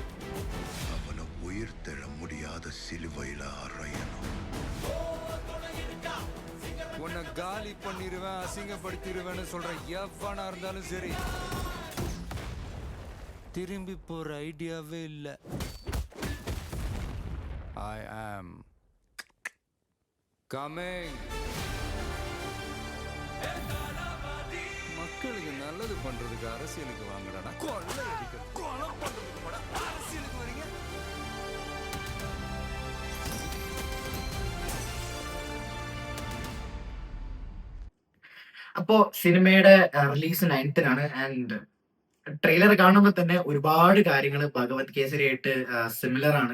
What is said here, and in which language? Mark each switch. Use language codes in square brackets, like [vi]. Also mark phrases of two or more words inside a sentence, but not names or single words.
[ta] அவனை உயிர் தெழ முடியாத சிலுவையில அறையணும். உன்னை காலி பண்ணிடுவேன், அசிங்கப்படுத்திடுவேன்னு சொல்ற எவனா இருந்தாலும் சரி, திரும்பி போற ஐடியாவே இல்லை. [en] I am coming. [ta] மக்களுக்கு நல்லது பண்றதுக்கு அரசியலுக்கு வாங்கடா, கொள்ளை அடிக்கிறது கொலை பண்றதுக்கு கூட அரசியலுக்கு வரீங்க. [ml] അപ്പോ സിനിമയുടെ റിലീസ് 9th [en] and trailer [ml] കാണുമ്പോൾ തന്നെ ഒരുപാട് കാര്യങ്ങൾ ഭഗവത് കേസരിയായിട്ട് സിമിലർ ആണ്.